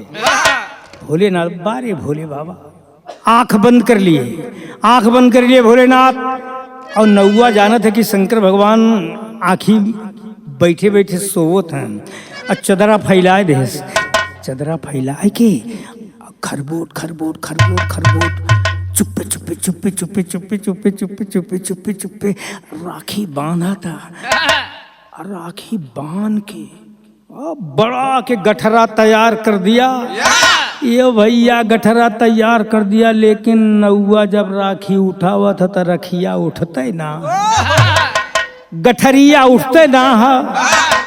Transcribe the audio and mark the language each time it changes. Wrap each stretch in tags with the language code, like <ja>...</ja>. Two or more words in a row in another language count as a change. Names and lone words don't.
<awa>भोलेनाथ बारे भोले बाबा आंख बंद कर लिए भोलेनाथ, और नौआ जानत है कि शंकर भगवान आँखी बैठे बैठे सोवत हैं, और चदरा फैलाए दे, चदरा फैलाए के खरबोट खरबोट खरबोट खरबोट चुप्पे चुप्पे चुप्पे चुप्पे चुप्पे चुप्पे चुप्पे चुप्पे चुप्पे चुप्पे राखी बांधा था। राखी बांध के बड़ा के गठरा तैयार कर दिया, ये भैया गठरा तैयार कर दिया, लेकिन नौआ जब राखी उठावा था तो रखिया उठते ना, गठरिया उठते ना है।</awa>